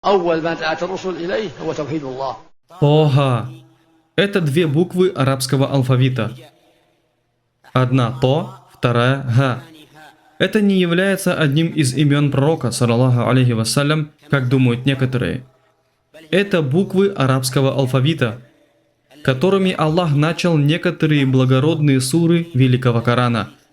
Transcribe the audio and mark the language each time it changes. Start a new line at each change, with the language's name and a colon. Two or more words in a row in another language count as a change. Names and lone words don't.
Arabic: أول ما دعت الرسل إليه هو توحيد الله.
Russian: Тога. Это две буквы арабского алфавита. Одна То, вторая Га. Это не является одним из имен пророка,
Arabic: صلى الله عليه وسلم,
Russian: как думают некоторые. Это буквы арабского алфавита, которыми Аллах начал некоторые благородные суры Великого Корана.